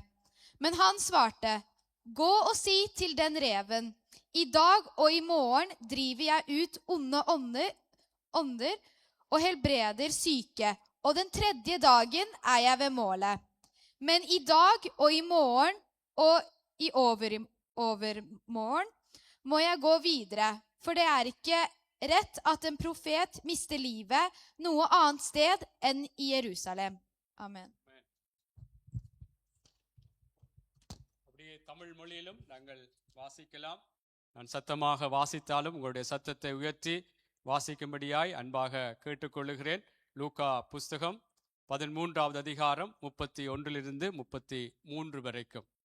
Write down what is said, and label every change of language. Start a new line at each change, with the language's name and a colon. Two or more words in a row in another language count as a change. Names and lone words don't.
Norwegian: Men han svarte: Gå og si til den reven: I dag og i morgen driver jeg ut onde ånder og helbreder syke, og den tredje dagen er jeg ved målet. Men i dag og i morgen og i overmorgen må jeg gå videre, for det er ikke rett at en profet mister livet noe annet sted enn i Jerusalem. Amen.
Tamil: அப்படியே தமிழ் மொழியிலும் நாங்கள் வாசிக்கலாம். நான் சத்தமாக வாசித்தாலும் உங்களுடைய சத்தத்தை உயர்த்தி வாசிக்கும்படியாய் அன்பாக கேட்டுக்கொள்ளுகிறேன். லூக்கா புஸ்தகம் 13வது அதிகாரம் 31 33 வரைக்கும்.